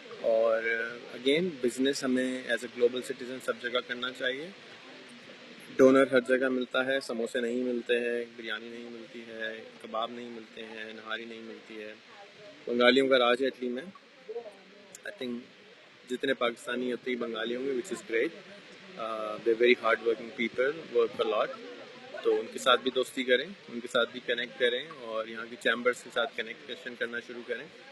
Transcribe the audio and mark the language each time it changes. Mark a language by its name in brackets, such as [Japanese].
[Urdu] اور again business ہمیں [English] as a global citizen [Urdu] سب جگہ کرنا چاہیے. ڈونر ہر جگہ ملتا ہے, سموسے نہیں ملتے ہیں, بریانی نہیں ملتی ہے, کباب نہیں ملتے ہیں, نہاری نہیں ملتی ہے. بنگالیوں کا راج ہے اٹلی میں. [English] I think [Urdu] جتنے پاکستانی اتنے ہی بنگالی ہوں گے, [English] Which is great. They very hard working people, work a lot. [Urdu] تو ان کے ساتھ بھی دوستی کریں, ان کے ساتھ بھی کنیکٹ کریں, اور یہاں کی چیمبرس کے ساتھ کنیکشن کرنا شروع کریں.